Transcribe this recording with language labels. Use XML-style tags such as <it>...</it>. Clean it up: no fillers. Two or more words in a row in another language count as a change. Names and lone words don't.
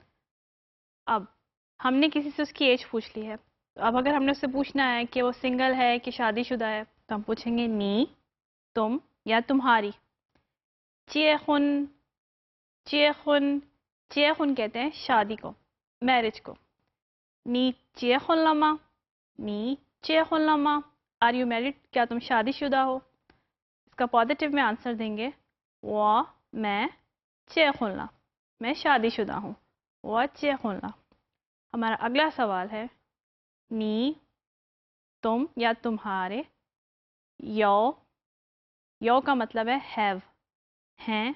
<ur>اب ہم نے کسی سے اس کی ایج پوچھ لی ہے، تو اب اگر ہم نے اس سے پوچھنا ہے کہ وہ سنگل ہے کہ شادی شدہ ہے تو ہم پوچھیں گے نی تم یا تمہاری. چیخن.</ur> <zh>结婚 结婚</zh> <ur>کہتے ہیں شادی کو، میرج کو.</ur> <zh>你结婚了吗。你结婚了吗</zh> <en>are you married,</en> <ur>کیا تم شادی شدہ ہو. اس کا پازیٹیو میں آنسر دیں گے وہ میں</ur> <zh>结婚了</zh> <ur>میں شادی شدہ ہوں.</ur> <zh>我结婚了.</zh> <ur>ہمارا اگلا سوال ہے نی تم یا تمہارے. یو. یو کا مطلب ہے ہیو ہیں.</ur>